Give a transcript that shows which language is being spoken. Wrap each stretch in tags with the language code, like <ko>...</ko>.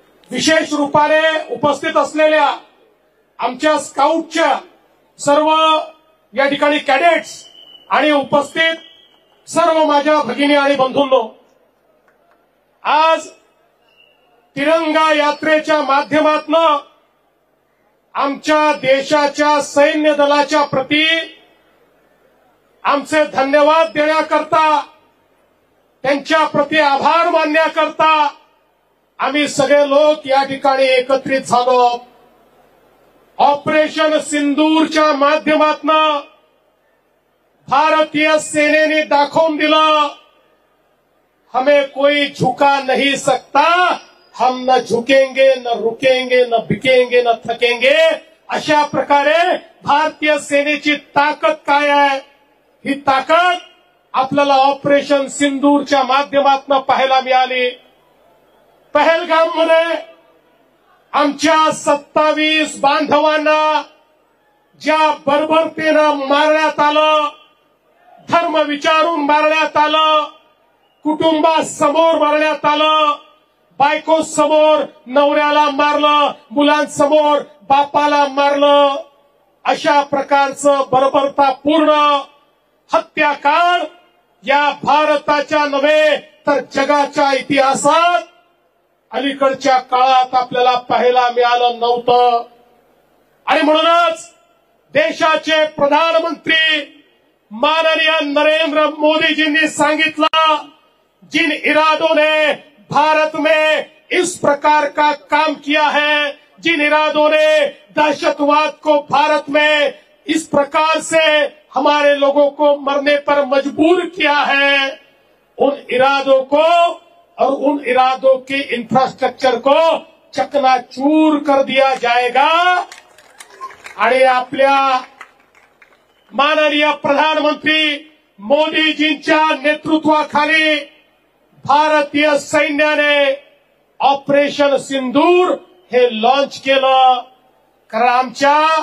<mr>विशेष रूपाने उपस्थित असलेल्या आमच्या स्काउटच्या सर्व या ठिकाणी कॅडेट्स आणि उपस्थित सर्व माझ्या भगिनी आणि बंधूंनो, आज तिरंगा यात्रेच्या माध्यमातून आमच्या देशाच्या सैन्य दलाच्या प्रती आमचे धन्यवाद देण्याकरता, त्यांच्या प्रती आभार मानण्याकरता आम्ही सगळे लोक या ठिकाणी एकत्रित झालो। ऑपरेशन सिंदूरच्या माध्यमातून भारतीय सेनेने दाखवून दिलं,</mr> <hi>हमें कोई झुका नहीं सकता, हम न झुकेंगे, न रुकेंगे, न बिकेंगे, न थकेंगे।</hi> <mr>अशा प्रकारे भारतीय सेनेची ताकद काय आहे, ही ताकद आपल्याला ऑपरेशन सिंदूरच्या माध्यमातून पाहायला मिळाली। पहलगाममध्ये आमच्या 27 बांधवांना ज्या बर्बरतेनं मारण्यात आलं, धर्म विचारून मारण्यात आलं, कुटुंबासमोर मारण्यात आलं, बायको समोर नवऱ्याला मारलं, मुलांसमोर बापाला मारलं, अशा प्रकारचं बर्बरतापूर्ण हत्याकांड या भारताच्या नव्हे तर जगाच्या इतिहासात अलीकडच्या काळात आपल्याला पाहायला मिळालं नव्हतं। आणि म्हणूनच देशाचे प्रधानमंत्री माननीय नरेंद्र मोदी जी ने सांगितलं,</mr> <hi>जिन इरादों ने भारत में इस प्रकार का काम किया है, जिन इरादों ने दहशतवाद को भारत में इस प्रकार से हमारे लोगों को मरने पर मजबूर किया है, उन इरादों को और उन इरादों के इंफ्रास्ट्रक्चर को चकनाचूर कर दिया जाएगा।</hi> <mr>आणि आपल्या माननीय प्रधानमंत्री मोदीजींच्या नेतृत्वाखाली भारतीय सैन्याने ऑपरेशन सिंदूर हे लॉन्च केलं। कारण आमच्या</mr>